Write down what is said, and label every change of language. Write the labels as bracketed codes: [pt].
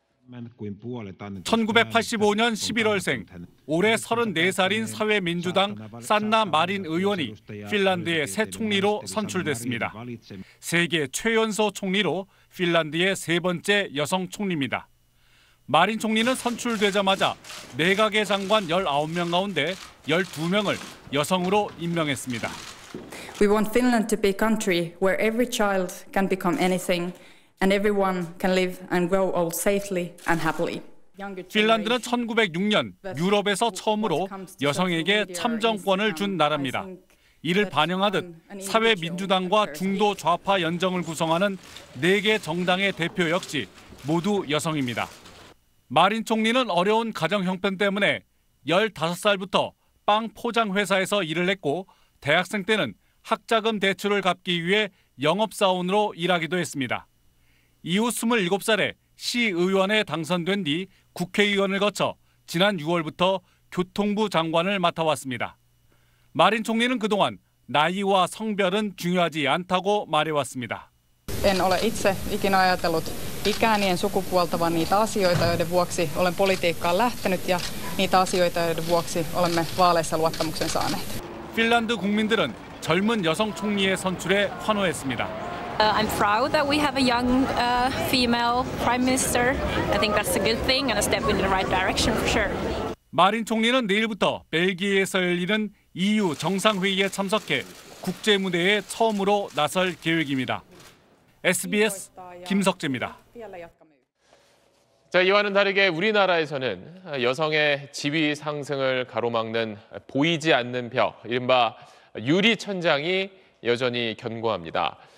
[ko] 1985년 11월생, 올해 34살인 사회민주당 산나 마린 의원이 핀란드의 새 총리로 선출됐습니다. 세계 최연소 총리로 핀란드의 세 번째 여성 총리입니다. 마린 총리는 선출되자마자 내각의 장관 19명 가운데 12명을 여성으로 임명했습니다. [en] We want Finland to be a country where every child can become anything and everyone can live and grow old safely and happily. [ko] 핀란드는 1906년 유럽에서 처음으로 여성에게 참정권을 준 나라입니다. 이를 반영하듯 사회민주당과 중도 좌파 연정을 구성하는 4개 정당의 대표 역시 모두 여성입니다. 마린 총리는 어려운 가정 형편 때문에 15살부터 빵 포장 회사에서 일을 했고 대학생 때는 학자금 대출을 갚기 위해 영업사원으로 일하기도 했습니다. 이후 27살에 시의원에 당선된 뒤 국회의원을 거쳐 지난 6월부터 교통부 장관을 맡아왔습니다. 마린 총리는 그동안 나이와 성별은 중요하지 않다고 말해왔습니다. [fi] En ole itse ikinä ajatellut ikääni en sukupuolta, vaan niitä asioita, joiden vuoksi olen politiikkaan lähtenyt ja niitä asioita, joiden vuoksi olemme vaaleissa luottamuksen saaneet. [ko] 핀란드 국민들은 젊은 여성 총리의 선출에 환호했습니다. [en] I'm proud that we have a young female prime minister. I think that's a good thing and a step in the right direction for sure. [ko] 마린 총리는 내일부터 벨기에에서 열리는 EU 정상회의에 참석해 국제 무대에 처음으로 나설 계획입니다. SBS 김석재입니다. 자, 이와는 다르게 우리나라에서는 여성의 지위 상승을 가로막는 보이지 않는 벽, 이른바 유리 천장이 여전히 견고합니다.